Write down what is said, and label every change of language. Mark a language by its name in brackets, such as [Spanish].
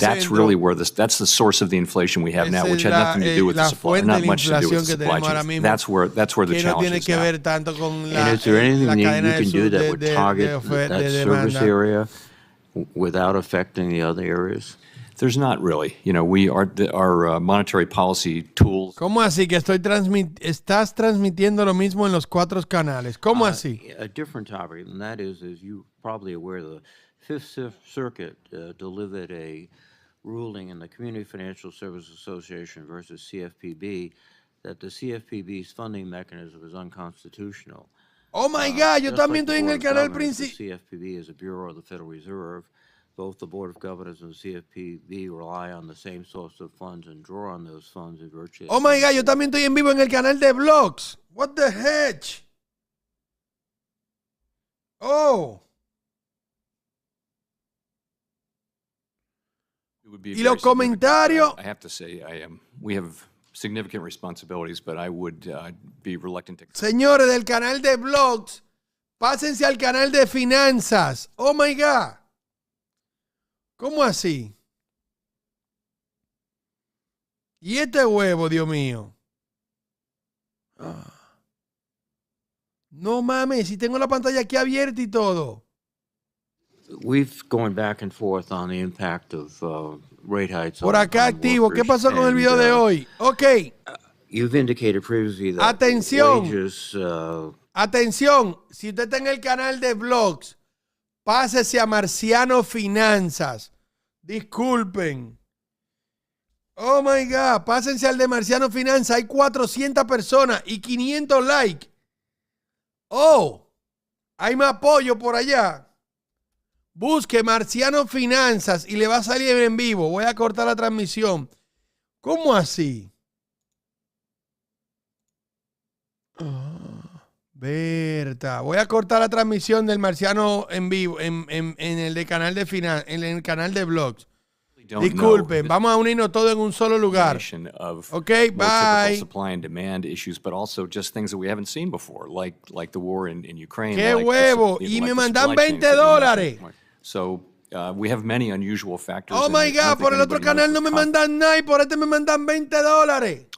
[English] That's really where that's the source of the inflation we have now, which had nothing to do with the supply, not much to do with the supply chain. That's where the challenge is now. And is there anything you can do that would target that service area without affecting the other areas? There's not really. You know, our monetary policy tools. [Spanish] ¿Cómo así que estás transmitiendo lo mismo en los 4 canales? ¿Cómo así? [English] A different topic, and that is, as you're probably aware, the Fifth Circuit delivered a ruling in the Community Financial Services Association versus CFPB that the CFPB's funding mechanism is unconstitutional. Oh my God, [Spanish] yo también estoy en el canal principal. [English] The CFPB is a bureau of the Federal Reserve. Both the Board of Governors and the CFPB rely on the same source of funds and draw on those funds in virtually. Oh my God, [Spanish] yo también estoy en vivo en el canal de blogs. [English] What the heck? Oh. [Spanish] Y los comentarios. [English] I have to say, we have significant responsibilities, but I would be reluctant to. [Spanish] Señores del canal de blogs, pásense al canal de finanzas. [English] Oh my God. [Spanish] ¿Cómo así? ¿Y este huevo, Dios mío? No mames, si tengo la pantalla aquí abierta y todo. [English] We've going back and forth on the impact of rate hikes. [Spanish] Por acá activo. ¿Qué pasó con el video de hoy? Ok. [English] You've indicated previously that [Spanish] atención. [English] Wages, [Spanish] atención. Si usted está en el canal de blogs, pásese a Marciano Finanzas. Disculpen. [English] Oh my God. [Spanish] Pásense al de Marciano Finanzas. Hay 400 personas y 500 likes. Oh. Hay más apoyo por allá. Busque Marciano Finanzas y le va a salir en vivo. Voy a cortar la transmisión. ¿Cómo así? Berta, voy a cortar la transmisión del Marciano en vivo en el de canal de en el canal de blogs. Disculpen, vamos a unirnos todo en un solo lugar. [English] Ok, bye. Supply and demand issues, but also just things that we haven't seen before, like the war in Ukraine. [Spanish] ¡Qué huevo! Y me mandan $20. [English] So We have many unusual factors. Oh my God, [Spanish] por el otro canal no me mandan nada y por este me mandan $20.